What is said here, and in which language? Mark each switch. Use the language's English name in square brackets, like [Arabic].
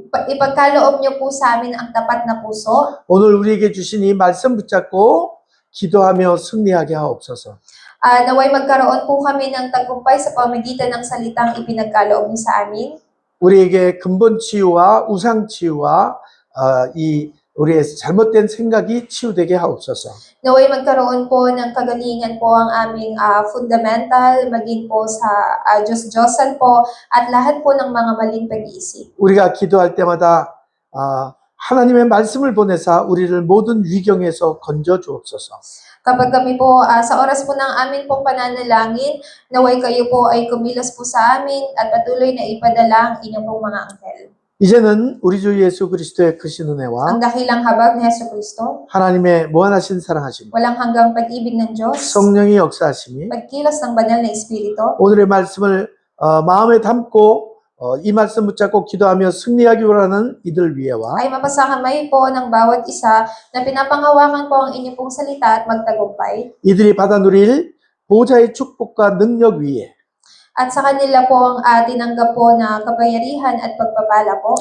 [Filipino] Ipagkaloob niyo po sa amin ang tapat na puso. [Korean] 오늘 우리에게 주신 이 말씀 붙잡고 기도하며 승리하게 하옵소서. [Filipino] Naway magkaroon po kami ng tagumpay sa pamagitan ng salitang ipinagkaloob niyo sa amin. [Korean] 우리에게 근본 치유와 우상 치유와 이 우리의 잘못된 생각이 치유되게 하옵소서. [Filipino] Naway magkaroon po ng kagalingan po ang aming fundamental, maging po sa Diyos-Diyosan po, at lahat po ng mga maling pag-iisip. [Korean] 우리가 기도할 때마다 하나님의 말씀을 보내사 우리를 모든 위경에서 건져 주옵소서. [Filipino] Kapag kami po, sa oras po ng amin pong pananalangin, naway kayo po ay kumilos po sa amin at patuloy na ipadala ang inyong pong mga anghel. [Korean] 이제는 우리 주 예수 그리스도의 크신 은혜와 [Filipino] Ang dakilang habag ni Hesus Kristo, [Korean] 하나님의 무한하신 사랑하심, [Filipino] walang hanggang pag-ibig ng Diyos, [Korean] 성령의 역사하심이 [Filipino] pagkilos ng banal na Espiritu, [Korean] 오늘의 말씀을 마음에 담고 이 말씀 붙잡고 기도하며 승리하기 원하는 이들 위에와 [Filipino] ay mapasakamay po ng bawat isa na pinapangawakan po ang inyong pong salita at magtagumpay. [Korean] 이들이 받아 누릴 보좌의 축복과 능력 위에 [Filipino] At sa kanila po ang tinanggap po na kapangyarihan at pagpapala po.